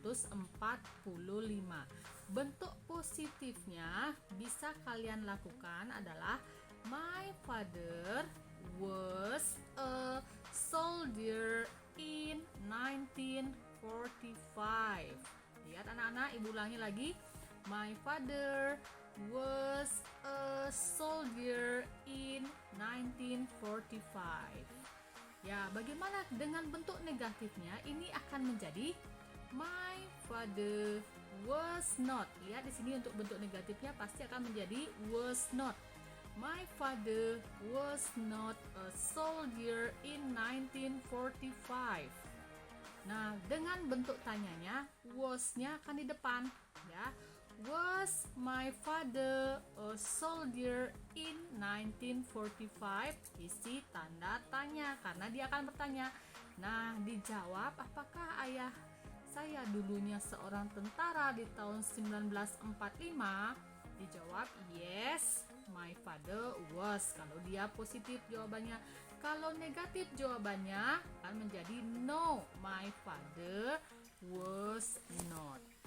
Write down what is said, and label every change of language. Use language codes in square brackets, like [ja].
[id] 1945. Bentuk positifnya bisa kalian lakukan adalah [en] my father was a soldier in 1945. [id] Lihat anak-anak, ibu ulangi lagi. [en] My father was a soldier in 1945. [id] Ya, bagaimana dengan bentuk negatifnya? Ini akan menjadi [en] my father was not. [id] Lihat di sini untuk bentuk negatifnya pasti akan menjadi was not. [en] My father was not a soldier in 1945. [id] Nah, dengan bentuk tanyanya, was-nya akan di depan, ya. [en] Was my father a soldier in 1945? [id] Isi tanda tanya karena dia akan bertanya. Nah, dijawab, apakah ayah saya dulunya seorang tentara di tahun 1945? Dijawab, [en] yes, my father was. [id] Kalau dia positif jawabannya. Kalau negatif jawabannya akan menjadi [en] no, my father was not.